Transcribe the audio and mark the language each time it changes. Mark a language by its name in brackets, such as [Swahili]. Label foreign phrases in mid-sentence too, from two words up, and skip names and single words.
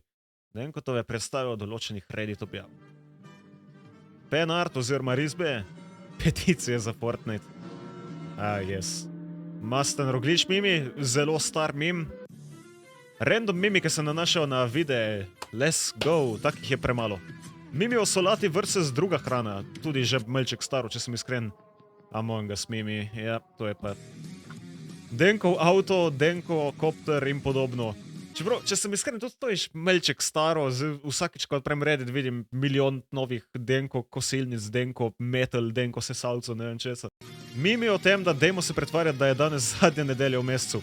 [Slovenian] Denkove predstave o določenih Reddit objavah. Penart oziroma risbe, peticije za Fortnite. Yes. Masten Roglič mimi, zelo star meme. Random mimi, ki se nanašajo na videe, [English] let's go, [Slovenian] takih je premalo. Mimi o solati versus druga hrana, tudi že malček staro, če sem iskren. Among Us mimi, ja, to je pa. Denkov avto, Denko kopter in podobno. Čeprav, če sem iskren, to je malček staro, vsakič, ko odprem Reddit, vidim milijon novih Denko kosilnic, Denko metal, Denko sesalcev, ne vem česa. Mimi o tem, da dajmo se pretvarjati, da je danes zadnja nedelja v mesecu.